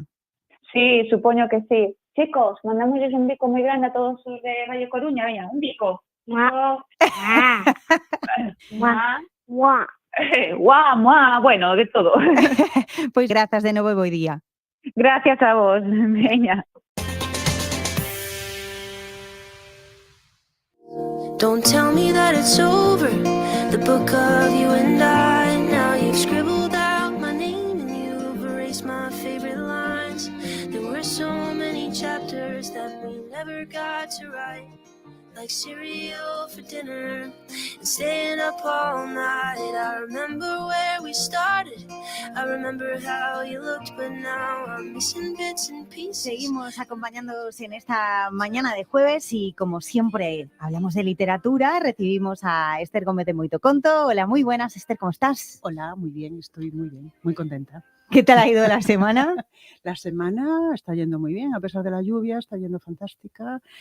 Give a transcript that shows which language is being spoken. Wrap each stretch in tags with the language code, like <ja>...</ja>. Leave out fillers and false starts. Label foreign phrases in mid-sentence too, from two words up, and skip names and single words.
<gl>Sí, supoño que sí. Chicos, mandámosles un bico moi grande a todos os de Radio Coruña, veña, un bico. Bueno, de todo. Pois grazas de novo e bo día. Gracias a vos, veña.</gl> <en>Don't tell me that it's over, the book of you and I. Now you've scribbled out my name and you've erased my favorite lines. There were so many chapters that we never got to write. Like cereal for dinner and staying up all night. I remember where we started, I remember how you looked, but now I'm missing bits and pieces.</en> <es>Seguimos acompañándoos en esta mañana de jueves y como siempre hablamos de literatura, recibimos a Esther Gómez de Moito Conto. Hola, muy buenas, Esther, ¿cómo estás? Hola, muy bien, estoy muy bien, muy contenta. ¿Qué tal ha ido la semana? La semana está yendo muy bien, a pesar de la lluvia, está yendo fantástica.</es>